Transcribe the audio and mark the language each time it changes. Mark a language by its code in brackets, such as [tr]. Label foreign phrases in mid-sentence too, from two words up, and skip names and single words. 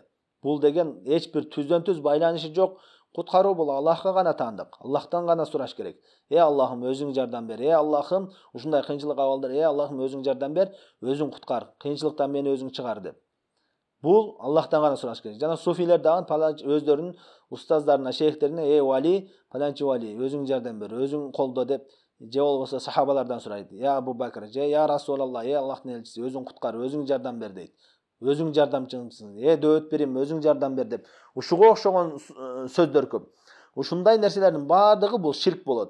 [ky] Бул деген эч бир түздөн түз байланышы жок. Куткаруу бул Аллахка гана таандык. Аллахтан гана сураш керек. Аллахым, өзүң жардам бер. Аллахым, ушундай кыйынчылык абалдар, Аллахым, өзүң жардам бер, өзүң куткар, кыйынчылыктан мени өзүң чыгар деп. Бул Аллахтан гана сураш керек. Жана суфилер дагы өздөрүнүн устаздарына, шейхтерине: "Вали, паланчы вали, өзүң жардам бер, өзүң колдо" деп, же болбосо сахабалардан сурайт. Абу Бакр, [ar] يا رسول الله, [ky] Аллахтын элчиси, өзүң куткар, өзүң жардам бер" дейт. Өзүң жардамчымсың, дөөт берим, өзүң жардам бер деп. Ушуга окшогон сөздөр көп. Ушундай нерселердин баардыгы бул ширк болот.